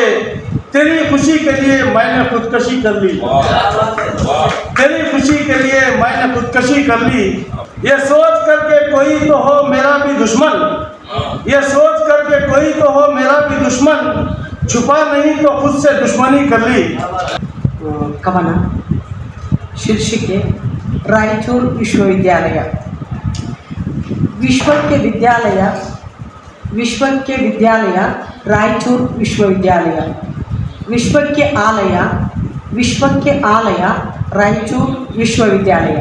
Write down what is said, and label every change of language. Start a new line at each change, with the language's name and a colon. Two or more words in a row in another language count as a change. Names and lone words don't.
Urdu: تیری خوشی کے لیے میں نے خودکشی کر لی. تیری خوشی کے لیے میں نے خودکشی کر لی. یہ سوچ کر کے کوئی تو ہو میرا بھی دشمن. یہ سوچ کر کے کوئی تو ہو میرا بھی دشمن. چھپا نہیں تو خود سے دشمنی کر لی.
Kannada: ಕವನ ಶೀರ್ಷಿಕೆ ರಾಯಚೂರು ವಿಶ್ವವಿದ್ಯಾಲಯ. ವಿಶ್ವಕ್ಕೆ ವಿದ್ಯಾಲಯ ರಾಯಚೂರು ವಿಶ್ವವಿದ್ಯಾಲಯ. ವಿಶ್ವಕ್ಕೆ ಆಲಯ ರಾಯಚೂರು ವಿಶ್ವವಿದ್ಯಾಲಯ.